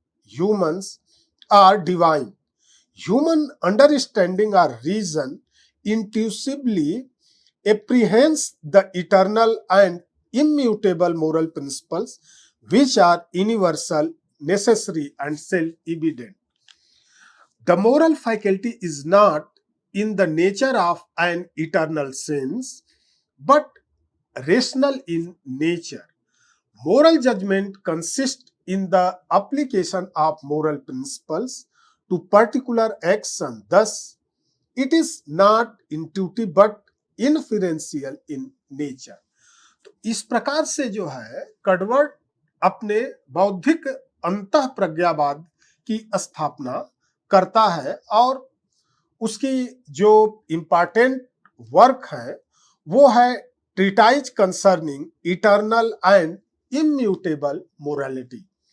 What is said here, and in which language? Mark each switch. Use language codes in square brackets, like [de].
[en] Humans are divine human understanding or reason intuitively apprehends the eternal and immutable moral principles which are universal, necessary, and self-evident. The moral faculty is not in the nature of an eternal sense, but rational in nature. Moral judgment consists in the application of moral principles to particular action. Thus, it is not intuitive but inferential in nature. [hi] तो इस प्रकार से जो है कडवर्ड अपने बौद्धिक अंतः प्रज्ञावाद की स्थापना करता है और उसकी जो इम्पॉर्टेंट वर्क है वो है treatise concerning eternal and immutable morality.